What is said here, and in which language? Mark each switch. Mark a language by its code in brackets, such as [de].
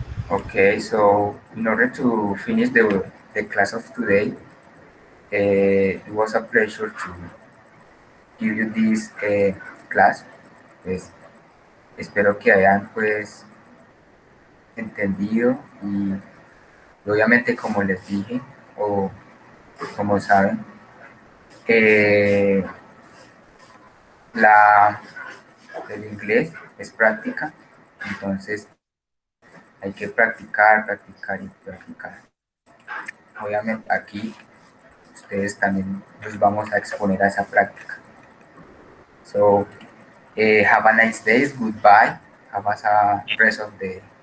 [en] Okay, so in order to finish the class of today, it was a pleasure to give you this class. [es] Pues, espero que hayan pues entendido y obviamente como les dije o como saben, el inglés es práctica, entonces hay que practicar, practicar y practicar. Obviamente aquí ustedes también los vamos a exponer a esa práctica. [en] So, have a nice day, goodbye, have a rest of the day.